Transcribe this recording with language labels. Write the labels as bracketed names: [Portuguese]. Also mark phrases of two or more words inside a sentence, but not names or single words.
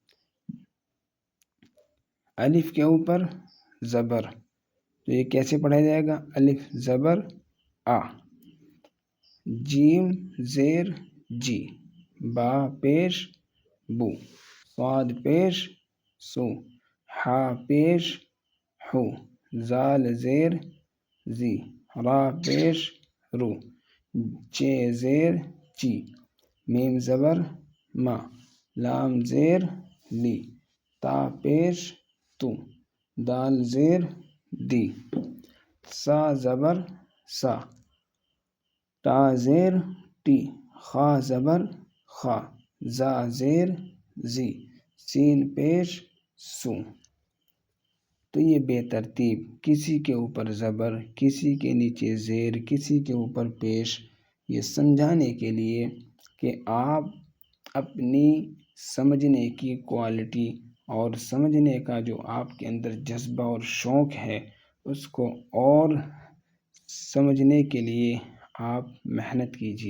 [Urdu] الف کے اوپر زبر، تو یہ کیسے پڑھا جائے گا؟ الف زبر آ، جیم زیر جی، با پیش بو، صاد پیش سو، ہا پیش ہو، زال زیر زی، را پیش رو، چے زیر چی، میم زبر ما، لام زیر لی، تا پیش تو، دال زیر دی، سا زبر سا، تا زیر ٹی، خا زبر خا، زا زیر زی، سین پیش سو۔ تو یہ بے ترتیب، کسی کے اوپر زبر، کسی کے نیچے زیر، کسی کے اوپر پیش، یہ سمجھانے کے لیے کہ آپ اپنی سمجھنے کی کوالٹی اور سمجھنے کا جو آپ کے اندر جذبہ اور شوق ہے اس کو اور سمجھنے کے لیے آپ محنت کیجیے۔